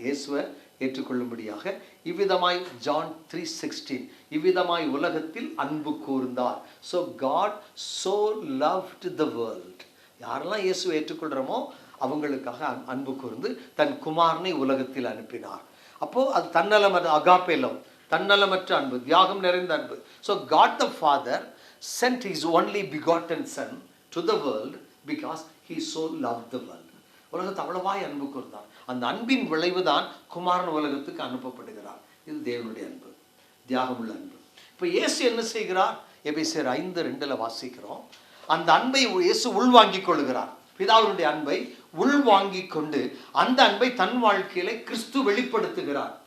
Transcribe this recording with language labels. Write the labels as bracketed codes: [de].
[ta] இயேசுவை ஏற்றுக்கொள்ளும்படியாக இவ்விதமாய் ஜான் 3:16 இவ்விதமாய் உலகத்தில் அன்பு கூர்ந்தார். [en] So God so loved the world. [ta] யாரெல்லாம் இயேசுவை ஏற்றுக்கொள்கிறோமோ அவங்களுக்காக அன்பு கூர்ந்து தன் குமாரனை உலகத்தில் அனுப்பினார். அப்போ அது தன்னலமற்ற அகாப்பே லவ், தன்னலமற்ற அன்பு, தியாகம் நிறைந்த அன்பு. [en] So God the Father sent his only begotten son to the world because he so loved the world. [ta] உலகத்தை அவ்வளவாய் அன்பு கூர்ந்தார். அந்த அன்பின் விளைவு தான் குமாரன் உலகத்துக்கு அனுப்பப்படுகிறார். இது தேவனுடைய அன்பு, தியாகமுள்ள அன்பு. இப்போ இயேசு என்ன செய்கிறார்? எபேசியர் 5:2 வாசிக்கிறோம். அந்த அன்பை இயேசு உள்வாங்கிக் கொள்கிறார். பிதாவினுடைய அன்பை உள்வாங்கிக் கொண்டு அந்த அன்பை தன் வாழ்க்கையிலே கிறிஸ்து வெளிப்படுத்துகிறார்.